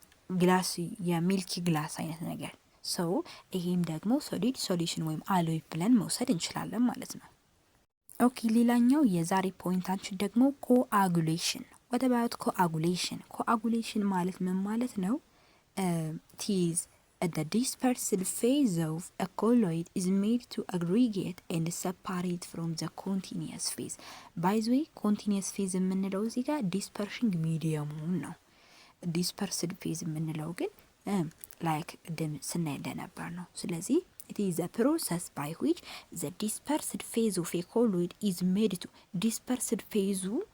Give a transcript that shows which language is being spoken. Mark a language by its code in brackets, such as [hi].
[am] ግላስ የሚልኪ ግላስ አይነት ነገር ሰው ይሄም ደግሞ ሶሊድ ሶሉሽን ወይም አሎይ ብለን መውሰድ እንችላለን ማለት ነው። ኦኬ ሌላኛው የዛሬ ፖይንታችን ደግሞ ኮአጉሌሽን ነው። ወደ ባዮት ኮአጉሌሽን ማለት ምን ማለት ነው? ቲዝ [en] the dispersed phase of a colloid is made to aggregate and separate from the continuous phase. By the way, continuous phase [am] የምንለው እዚህ ጋር [en] dispersing medium ነው። dispersed phase [am] የምንለው ግን [en] like [am] ደም ስናይ እንደነበር ነው። ስለዚህ [en] it is a process by which the dispersed phase of a colloid is made to dispersed phase